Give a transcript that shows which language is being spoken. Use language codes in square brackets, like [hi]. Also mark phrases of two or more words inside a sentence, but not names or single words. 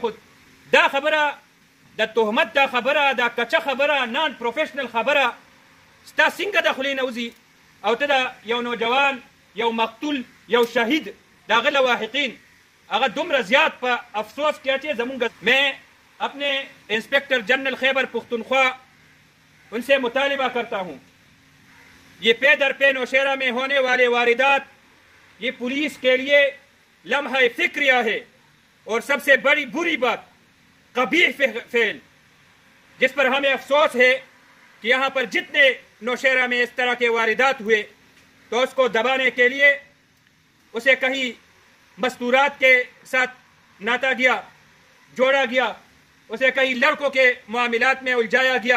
[ps] خو دا خبره د تهمت، دا خبره د کچه خبره، [en] non professional [ps] خبره ستا څنګه د خولې نه وځي او ته د یو نوجوان، یو مقتول، یو شهید د هغه لواحقین هغه دومره زیات په افسوس کې اچي. [ur] زمونږ میں اپنے [en] inspector general [ur] خیبر پختونخوا ان سے مطالبہ کرتا ہوں، یہ پے در پے نوشہرہ میں ہونے والے واردات یہ پولیس کے لیے لمحہ فکریہ ہے اور سب سے بڑی بری بات، قبیح فعل، جس پر ہمیں افسوس ہے کہ یہاں پر جتنے نوشہرہ میں اس طرح کے واردات ہوئے تو اس کو دبانے کے لیے اسے کہیں مستورات کے ساتھ ناتا گیا، جوڑا گیا، اسے کہیں لڑکوں کے معاملات میں الجھایا گیا.